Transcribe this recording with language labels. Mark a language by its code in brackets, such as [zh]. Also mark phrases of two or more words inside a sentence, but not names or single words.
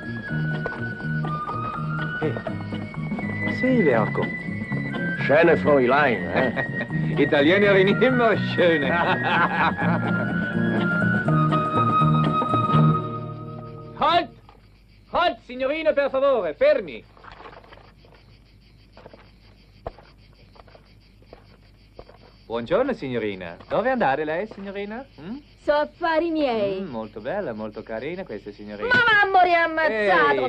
[de] Hey, Silverco. Schöne Fräulein, Italienerin immer schön. Halt, [it] signorina, per favore, fermi. Buongiorno, signorina. Dove andare lei, signorina? So affari miei. Molto bella, molto carina questa signorina. Ma Mammori ammazzato!